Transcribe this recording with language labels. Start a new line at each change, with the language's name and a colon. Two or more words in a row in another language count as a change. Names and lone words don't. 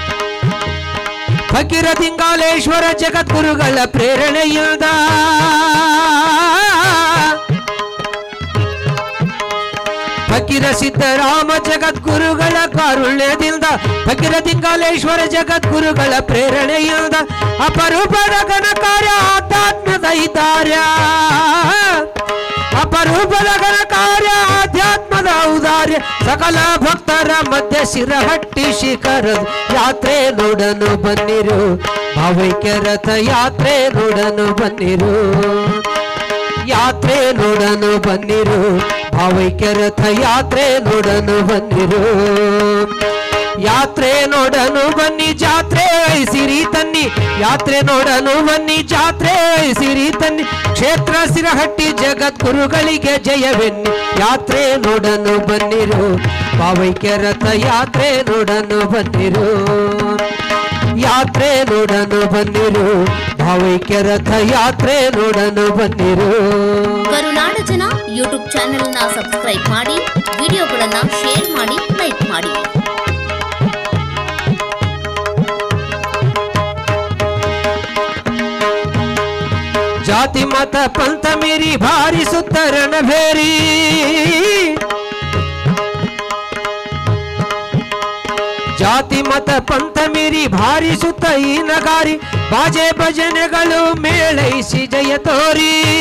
Kannada: ಫಕೀರ ದಿಂಗಾಲೇಶ್ವರ ಜಗದ್ಗುರುಗಳ ಪ್ರೇರಣೆಯಿಂದ ಫಕೀರ ಸಿದ್ದರಾಮ ಜಗದ್ಗುರುಗಳ ಕಾರುಣ್ಯದಿಂದ ಫಕೀರ ದಿಂಗಾಲೇಶ್ವರ ಜಗದ್ಗುರುಗಳ ಪ್ರೇರಣೆಯಿಂದ ಅಪರೂಪದ ಘನಕಾರ್ಯ ಆಧ್ಯಾತ್ಮದ ಹಿತಾರ್ಯ ಅಪರೂಪದ ಘನಕಾರ್ಯ ಆಧ್ಯಾತ್ಮದ ಔದಾರ್ಯ ಸಕಲ ಭಕ್ತರ ಮಧ್ಯ ಸಿರಹಟ್ಟಿ ಶಿಖರದ ಯಾತ್ರೆ ನೋಡನು ಬನ್ನಿರು ಭಾವೈಕ್ಯ ರಥ ಯಾತ್ರೆ ನೋಡನು ಬನ್ನಿರು ಯಾತ್ರೆ ನೋಡನು ಬನ್ನಿರು ಭಾವೈಕ್ಯ ರಥ ಯಾತ್ರೆ ನೋಡನು ಬನ್ನಿರು ಯಾತ್ರೆ ನೋಡನು ಬನ್ನಿ ಜಾತ್ರೆ ಐಸಿರಿ ತನ್ನಿ ಯಾತ್ರೆ ನೋಡನು ಬನ್ನಿ ಜಾತ್ರೆ ಐಸಿರಿ ತನ್ನಿ ಕ್ಷೇತ್ರ ಸಿರಹಟ್ಟಿ ಜಗದ್ಗುರುಗಳಿಗೆ ಜಯವೆನ್ನಿ ಯಾತ್ರೆ ನೋಡನು ಬನ್ನಿರು ಭಾವೈಕ್ಯ ರಥ ಯಾತ್ರೆ ನೋಡನು ಬನ್ನಿರು ಯಾತ್ರೆ ನೋಡನು ಬನ್ನಿರು ಭಾವೈಕ್ಯ ರಥ ಯಾತ್ರೆ ನೋಡನು ಬನ್ನಿರು ಕರುನಾಡ ಜನ
English: YouTube channel
Kannada: ನ ಸಬ್ಸ್ಕ್ರೈಬ್ ಮಾಡಿ ವಿಡಿಯೋಗಳನ್ನ ಶೇರ್ ಮಾಡಿ ಲೈಕ್ ಮಾಡಿ ಜಾತಿ ಮತ ಪಂಥ ಮೀರಿ ಭಾರಿಸುತ್ತ ರಣಭೇರಿ ಜಾತಿ ಮತ ಪಂಥ ಮೀರಿ ಭಾರಿಸುತ್ತ ಈ ನಗಾರಿ ಬಾಜೆ ಭಜನೆಗಳು ಮೇಳೈಸಿ ಜಯ ತೋರಿ